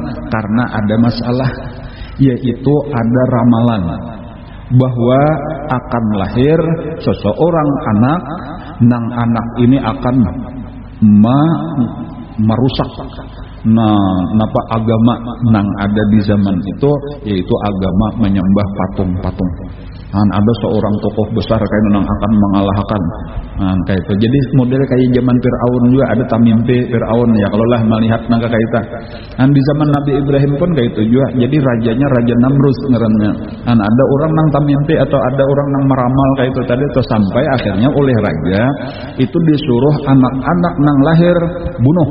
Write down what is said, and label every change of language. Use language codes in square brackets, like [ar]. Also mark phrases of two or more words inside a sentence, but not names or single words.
[bjn] Karena ada masalah, yaitu ada ramalan bahwa akan lahir seseorang anak, nang anak ini akan merusak napa agama nang ada di zaman itu, yaitu agama menyembah patung-patung. Ada seorang tokoh besar kayak nang akan mengalahkan kayak itu. Jadi model kayak zaman Fir'aun juga ada tamimpi Fir'aun ya, kalau lah melihat nangka kayak itu. Di zaman Nabi Ibrahim pun kayak itu juga. Jadi rajanya Raja Namrus ngarannya. Ada orang nang tamimpi atau ada orang nang meramal kayak itu tadi, terus sampai akhirnya oleh raja itu disuruh anak-anak nang lahir bunuh.